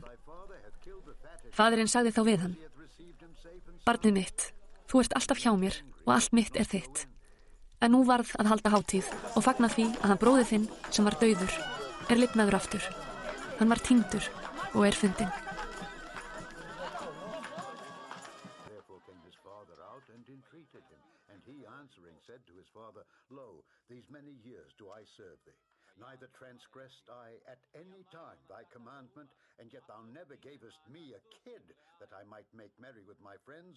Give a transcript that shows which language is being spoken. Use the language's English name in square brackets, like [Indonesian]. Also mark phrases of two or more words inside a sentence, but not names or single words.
[Icelandic] Faðirinn sagði þá við hann: barnið mitt, þú ert alltaf hjá mér og allt mitt er þitt. En nú varð að halda hátíð og fagna því að hann bróðir þinn sem var dauður er lifnaður aftur. Hann var týndur og er fundinn. [English] Therefore came his father out and entreated him, and he answering said to his father, Lo, these many years do I serve thee. Neither transgressed I at any time thy commandment, and yet thou never gavest me a kid, that I might make merry with my friends.